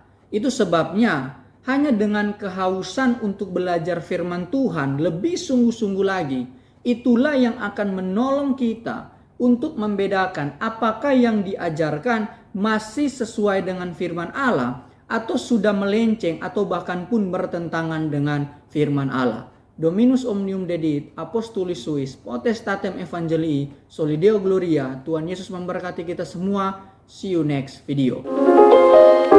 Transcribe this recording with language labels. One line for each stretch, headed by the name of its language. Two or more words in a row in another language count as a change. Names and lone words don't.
Indonesian: Itu sebabnya hanya dengan kehausan untuk belajar firman Tuhan lebih sungguh-sungguh lagi, itulah yang akan menolong kita untuk membedakan apakah yang diajarkan masih sesuai dengan firman Allah atau sudah melenceng atau bahkan pun bertentangan dengan firman Allah.
Latin: Dominus omnium dedit, apostolis suis, potestatem evangelii, solideo gloria.
Indonesian: Tuhan Yesus memberkati kita semua.
English: See you next video.